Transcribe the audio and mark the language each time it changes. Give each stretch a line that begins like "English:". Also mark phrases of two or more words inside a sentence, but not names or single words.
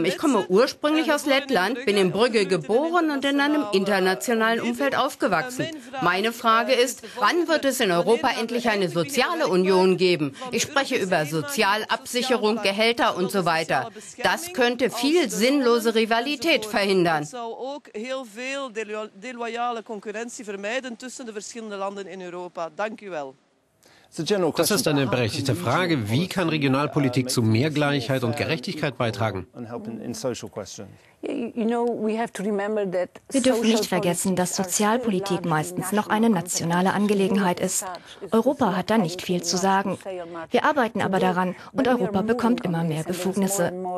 German: Ich komme ursprünglich aus Lettland, bin in Brügge geboren und in einem internationalen Umfeld aufgewachsen. Meine Frage ist, wann wird es in Europa endlich eine soziale Union geben? Ich spreche über Sozialabsicherung, Gehälter und so weiter. Das könnte viel sinnlose Rivalität verhindern.
Dutch: Das zou ook heel veel deloyale concurrentie vermijden tussen de verschillende landen in Europa. Dank u wel.
German: Das ist eine berechtigte Frage. Wie kann Regionalpolitik zu mehr Gleichheit und Gerechtigkeit beitragen? Wir dürfen nicht vergessen, dass Sozialpolitik meistens noch eine nationale Angelegenheit ist. Europa hat da nicht viel zu sagen. Wir arbeiten aber daran und Europa bekommt immer mehr Befugnisse.